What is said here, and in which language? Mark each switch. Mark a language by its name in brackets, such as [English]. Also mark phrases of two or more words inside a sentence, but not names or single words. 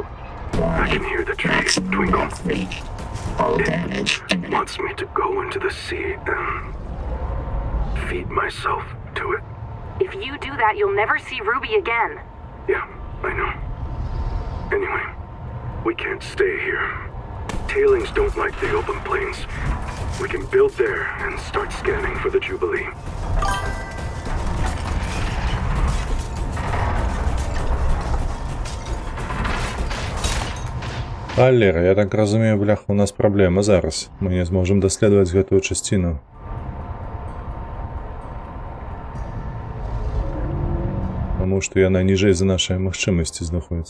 [English] I can hear the tree twinkle. It wants me to go into the sea and feed myself to it. If you do that, you'll never see Ruby again. Yeah, I know. Anyway, we can't stay here. Tailings don't like the open plains. We can build there and start scanning for the Jubilee. [Belarusian] Аллера, я так разумею, бляха, у нас праблема зараз. Мы не зможам даследаваць гэтую часціну. Таму што яна ніжэй за нашыя магчымасці знаходзіцца.